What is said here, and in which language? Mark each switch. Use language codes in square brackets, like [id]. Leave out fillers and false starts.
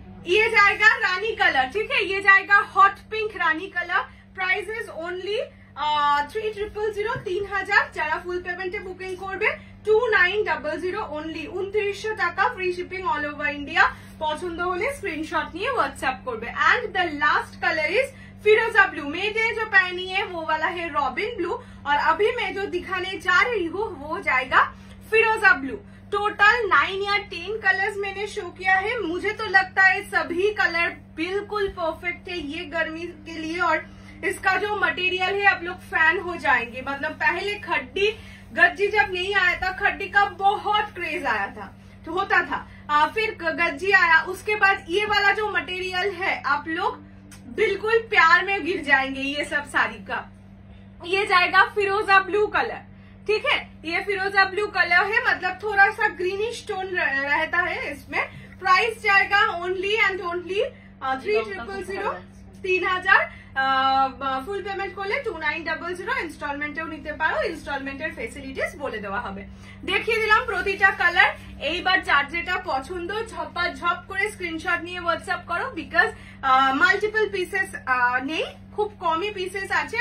[hi] ये जाएगा रानी कलर, ठीक है, ये जाएगा hot pink Rani colour. [en] Price is only 3000 3000। [bn] যারা ফুল পেমেন্টে বুকিং করবে 2900 অনলি, 2900 টাকা, free shipping all over India. পছন্দ হলে স্ক্রিনশট নিয়ে व्हाट्सएप করবে। [en] And the last colour is फिरोजा blue. [hi] मैंने जो पहनी है वो वाला है रॉबिन ब्लू, और अभी मैं जो दिखाने जा रही हूँ वो जाएगा फिरोजा ब्लू। टोटल 9 या 10 कलर्स मैंने शो किया है। मुझे तो लगता है सभी कलर बिल्कुल परफेक्ट है ये गर्मी के लिए, और इसका जो मटेरियल है आप लोग फैन हो जाएंगे। मतलब पहले खड्डी गज्जी जब नहीं आया था, खड्डी का बहुत क्रेज आया था, तो होता था, फिर गज्जी आया, उसके बाद ये वाला जो मटेरियल है आप लोग बिल्कुल प्यार में गिर जाएंगे ये सब साड़ी का। ये जाएगा फिरोजा ब्लू कलर, ठीक है, ये फिरोजा ब्लू कलर है, मतलब थोड़ा सा ग्रीनिश टोन रहता है इसमें। प्राइस जाएगा only and only 3000 3000। [bn] Full payment করলে 2900, ইনস্টলমেন্টেও নিতে পারো, ইনস্টলমেন্টের ফেসিলিটিস বলে দেওয়া হবে। দেখিয়ে দিলাম প্রতিটা কালার। এইবার যার যেটা পছন্দ ঝপ করে স্ক্রিনশট নিয়ে হোয়াটসঅ্যাপ করো, বিকজ মাল্টিপল পিসেস নেই, খুব কমই পিসেস আছে।